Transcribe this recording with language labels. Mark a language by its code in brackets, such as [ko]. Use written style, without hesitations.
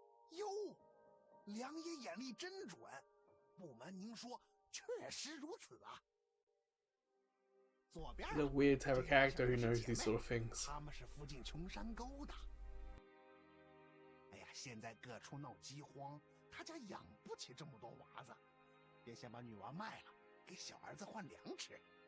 [zh] 哟，梁爷眼力真准，不瞒您说，确实如此啊。左边 [en] The weird type of character who knows these sort of things. [zh] 他们是附近穷山沟的。哎呀，现在各处闹饥荒，他家养不起这么多娃子，便先把女娃卖了，给小儿子换粮吃。